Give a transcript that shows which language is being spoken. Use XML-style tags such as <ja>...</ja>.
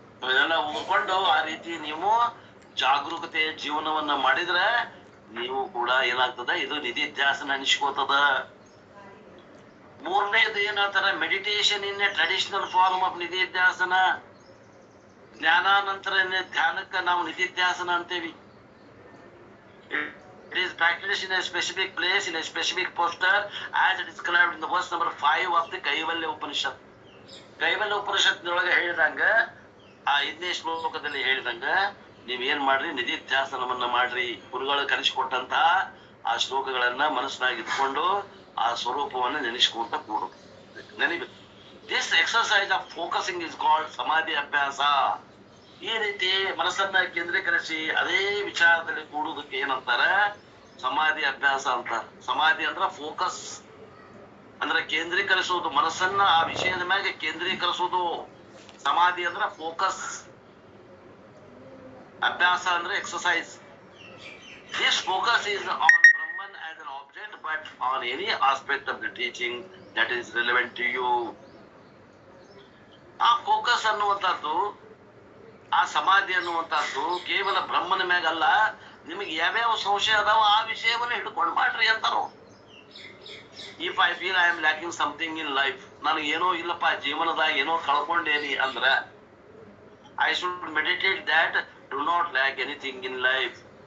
<kn>ಇದೆಲ್ಲ ಓದ್ಕೊಂಡು ಆ ರೀತಿ ನೀವು ಜಾಗರೂಕತೆಯ ಜೀವನವನ್ನ ಮಾಡಿದ್ರೆ ನೀವು ಕೂಡ ಏನಾಗ್ತದ, ಇದು ನಿಧಿಧ್ಯಾಸನ ಅನಿಸ್ಕೋತದ. ಮೂರನೇದು ಏನಂತಾರ,</kn> <en>Meditation in a traditional form of ನಿಧಿಧ್ಯಾಸನ.</en> <kn>ಜ್ಞಾನಾನಂತರ ಧ್ಯಾನಕ್ಕ ನಾವು ನಿಧಿಧ್ಯಾಸನ ಅಂತೇವಿ.</kn> <en>It is practiced in a specific place, in a specific posture, as described in the verse number 5 of the Kaivalya Upanishad.</en> <kn>ಕೈವಲ್ಯ ಉಪನಿಷತ್ನೊಳಗೆ ಹೇಳಿದಂಗ, ಆ 5ನೇ ಶ್ಲೋಕದಲ್ಲಿ ಹೇಳಿದಂಗ ನೀವೇನ್ ಮಾಡ್ರಿ, ನಿಧಿಧ್ಯಾಸನವನ್ನ ಮಾಡ್ರಿ. ಗುರುಗಳು ಕಲಿಸಿಕೊಟ್ಟಂತಹ ಆ ಶ್ಲೋಕಗಳನ್ನ ಮನಸ್ಸಿನಾಗಿ ಇಟ್ಕೊಂಡು ಆ ಸ್ವರೂಪವನ್ನ ನೆನೆಸ್ಕೊಂತ ಕೂಡು, ನೆನಿಬೇಕು.</kn> <en>This exercise of focusing is called samadhi abhyasa.</en> <kn>ಈ ರೀತಿ ಮನಸ್ಸನ್ನ ಕೇಂದ್ರೀಕರಿಸಿ ಅದೇ ವಿಚಾರದಲ್ಲಿ ಕೂಡುವುದಕ್ಕೆ ಏನಂತಾರ, ಸಮಾಧಿ ಅಭ್ಯಾಸ ಅಂತಾರ. ಸಮಾಧಿ ಅಂದ್ರ ಫೋಕಸ್, ಅಂದ್ರೆ ಕೇಂದ್ರೀಕರಿಸುವುದು, ಮನಸ್ಸನ್ನ ಆ ವಿಷಯದ ಮ್ಯಾಗೆ ಕೇಂದ್ರೀಕರಿಸುವುದು. ಸಮಾಧಿ ಅಂದ್ರ ಫೋಕಸ್, ಅಭ್ಯಾಸ ಅಂದ್ರೆ exercise.</kn> <en>This focus is on Brahman as an object, but on any aspect of the teaching that is relevant to you.</en> <kn>ಆ ಫೋಕಸ್ ಅನ್ನುವಂಥದ್ದು, ಆ ಸಮಾಧಿ ಅನ್ನುವಂಥದ್ದು ಕೇವಲ ಬ್ರಹ್ಮನ ಮ್ಯಾಗಲ್ಲ, ನಿಮಗೆ ಯಾವ್ಯಾವ ಸಂಶಯ ಅದಾವ ಆ ವಿಷಯವನ್ನು ಹಿಡ್ಕೊಂಡು ಮಾಡ್ರಿ ಅಂತಾರೋ.</kn> <en>if I feel I am lacking something in life,</en> <kn>ನನಗೆ ಏನೋ ಇಲ್ಲಪ್ಪ ಜೀವನದಾಗ ಏನೋ ಕಳ್ಕೊಂಡೇನಿ ಅಂದ್ರ,</kn> <en>I should meditate that do not lack anything in life.</en>